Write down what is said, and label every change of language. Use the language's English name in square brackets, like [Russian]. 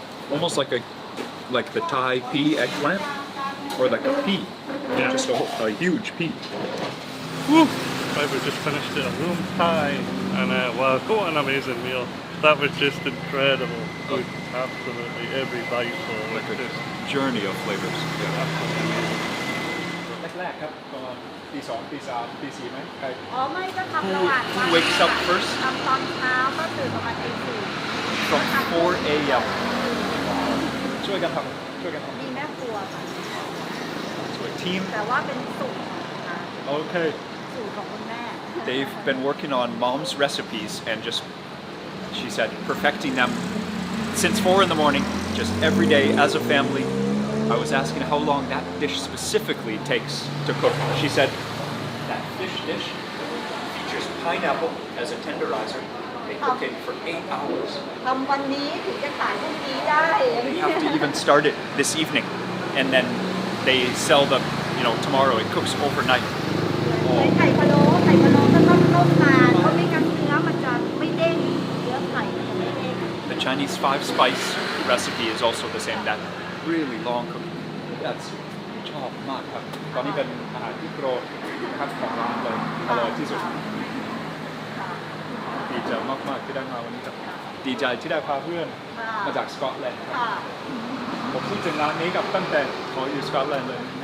[English] Almost like the Thai pea eggplant, or like a pea. Yeah. Just a huge pea. Woo! Right, we just finished a Ruam Tai, and wow, what an amazing meal. That was just incredible. Food, absolutely every bite was Like a just journey of flavors. absolutely amazing. [Thai] แรกๆครับตอนตีสองตีสามตีสี่ไหมใคร อ๋อไม่ก็ทำระหว่างวัน [English] Who wakes up first? [Thai] ทำตอนเช้าก็ตื่นประมาณตีสี่ [English] From 4 a.m. [Thai] ช่วยกันทำ มีแม่ครัวค่ะ [English] So a team. [Thai] แต่ว่าเป็นสูตรค่ะ [English] Okay. [Thai] สูตรของคุณแม่ [English] They've been working on mom's recipes and just, she said, perfecting them since 4 in the morning, just every day as a family. I was asking how long that dish specifically takes to cook. She said that fish dish features pineapple as a tenderizer. They cook it for 8 hours. [Thai] ทำวันนี้ถึงจะขายพรุ่งนี้ได้ [English] They have to even start it this evening, and then they sell them, tomorrow. It cooks overnight. [Thai] ไข่พะโล้ก็ต้องต้มนานเพราะไม่งั้นเนื้อมันจะไม่เด้งเนื้อไข่มันจะไม่เด้ง [English] The Chinese 5-spice recipe is also the same. That really long cooking. That's [Thai] ชอบมากครับตอนนี้เป็นอาหารที่โปรดครับของร้านเลยอร่อยที่สุดดีใจมากๆที่ได้มาวันนี้ครับดีใจที่ได้พาเพื่อนมาจากสกอตแลนด์ครับ ค่ะ ผมพูดถึงร้านนี้กับตั้งแต่ขออยู่สกอตแลนด์เลย